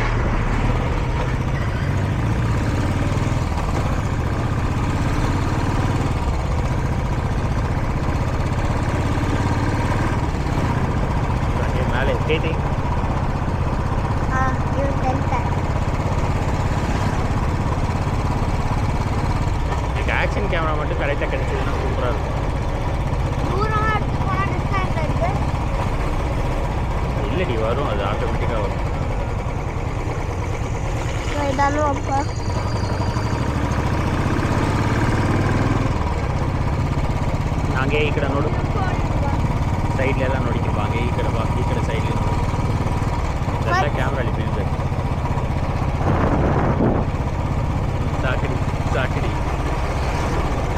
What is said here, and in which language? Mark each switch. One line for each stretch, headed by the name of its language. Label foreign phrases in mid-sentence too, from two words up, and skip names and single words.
Tamil: மேலே கேட்டி
English: action camera
Tamil: மட்டும் கரெக்டாக கிடைச்சதுன்னா சூப்பராக இருக்கும் இல்லடி வரும் அது ஆட்டோமேட்டிக்காக வரும் அப்பா
Kannada: ಹಾಗೆ ಈ ಕಡೆ ನೋಡು ಸೈಡ್ಲೆಲ್ಲ ನೋಡಿಕಪ್ಪ ಹಾಗೆ ಈ ಕಡೆ ಬಾ ಈ ಕಡೆ ಸೈಡ್ಲಿ ನೋಡು ಇದೆಲ್ಲ ಕ್ಯಾಮ್ರಲ್ಲಿ ಬೀಳ್ಬೇಕು ಸಾಕಿಡಿ